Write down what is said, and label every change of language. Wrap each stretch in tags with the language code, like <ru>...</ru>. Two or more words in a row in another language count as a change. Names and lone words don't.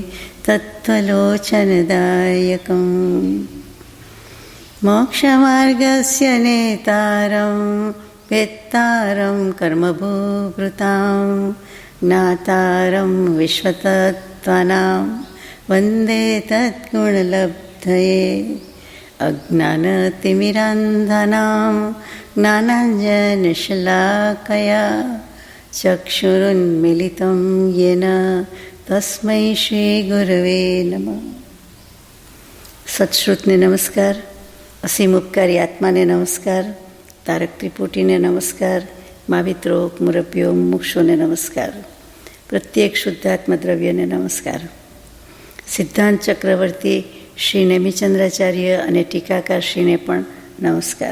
<sa>तत्त्वलोचनदायकम् मोक्षमार्गस्य नेतारं वेत्तारं कर्मभूभृतां ज्ञातारं विश्वतत्त्वानां वन्दे तद्गुणलब्धये अज्ञानतिमिरान्धानां ज्ञानाञ्जनशलाकया चक्षुरुन्मिलितं येन तस्मै श्रीगुरवे नमः.</sa> <gu>સત્શ્રુતને નમસ્કાર, અસીમ ઉપકારી આત્માને નમસ્કાર, તારક ત્રિપુટીને નમસ્કાર, માવિત્રો મુરબ્યો મુક્ષોને નમસ્કાર, પ્રત્યેક શુદ્ધાત્મ દ્રવ્યને નમસ્કાર. સિદ્ધાંત ચક્રવર્તી શ્રી નેમિચંદ્રાચાર્ય અને ટીકાકાર શ્રીને પણ નમસ્કાર.</gu>